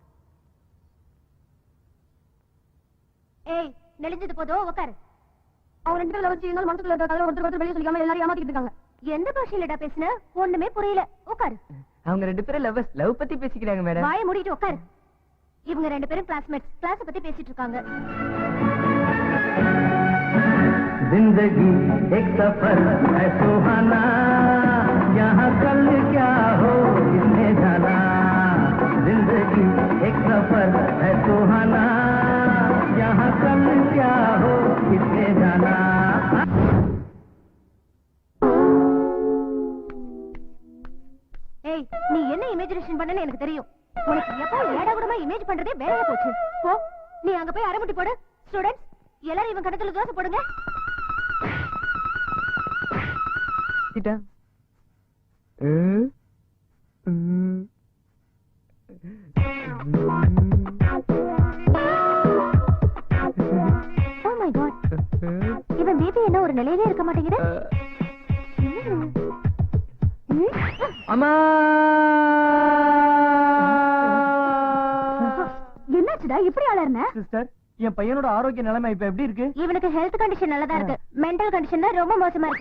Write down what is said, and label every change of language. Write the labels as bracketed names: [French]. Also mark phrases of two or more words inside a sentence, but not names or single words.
[Tamil] ஏய், நெளிஞ்சது போதும், உட்காரு. அவங்க 2 பேரும் லவ் செய்யுங்க. மனசுக்குள்ள இருக்காங்க. ஒருத்தர் வெளிய சொல்லிக்காம எல்லாரும் ஏமாத்திட்டு இருக்காங்க. எந்த பாஷையிலடா பேசுன? ஒண்ணுமே புரியல. உட்காரு. அவங்க 2 பேரும் லவ் பத்தி பேசிக்கிறாங்க மேடம். வாயை மூடிட்டு உட்காரு. இவங்க 2 பேரும் கிளாஸ்மேட்ஸ். கிளாஸ் பத்தி பேசிட்டு இருக்காங்க. [Hindi] जिंदगी एक सफर है सुहाना, यहाँ कल क्या हो किसने जाना. जिंदगी एक सफर है सुहाना, यहाँ कल क्या हो किसने जाना. [Tamil] ஏய், நீ என்ன இமேஜினேஷன் பண்ணனு எனக்கு தெரியும். உனக்கு எப்போ ஏடாகூடமா இமேஜ் பண்றதே வேலையா போச்சு. போ, நீ அங்க போய் அரைமுட்டி போடு. ஸ்டூடண்ட்ஸ் எல்லாரும் இவன் கணத்துல தோசை போடுங்க. [English] Oh my God. [Tamil] இவன் பேபி என்ன ஒரு நிலையிலே இருக்க மாட்டேங்குது. அம்மா, என்னாச்சுடா இப்படி அலறன? சிஸ்டர், என் பையனோட ஆரோக்கிய நிலைமை இப்ப எப்படி இருக்கு? இவனுக்கு [English] health condition [Tamil] நல்லதா இருக்கு. [English] mental condition [Tamil] தான் ரொம்ப மோசமா இருக்கு.